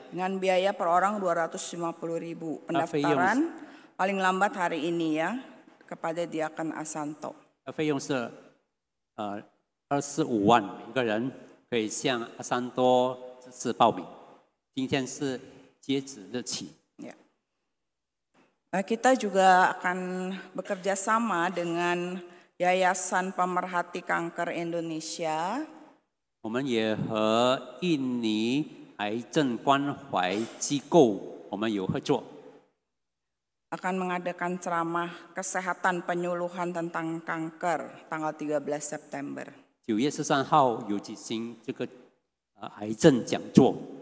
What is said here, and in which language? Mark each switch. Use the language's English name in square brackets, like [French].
[Indonesian] Dengan biaya per orang 250.000. Pendaftaran paling lambat hari ini ya kepada Diaken Asanto. [Chinese] 费用是25万每个人，可以向阿山多支持报名。今天是截止日期。 [Indonesian] Ya. Kita juga akan bekerja sama dengan Yayasan Pemerhati Kanker Indonesia. [Chinese] 我们也和印尼癌症关怀机构我们有合作。 [Indonesian] Akan mengadakan ceramah kesehatan penyuluhan tentang kanker tanggal 13 September. [Chinese] 9月13号有举行这个癌症讲座。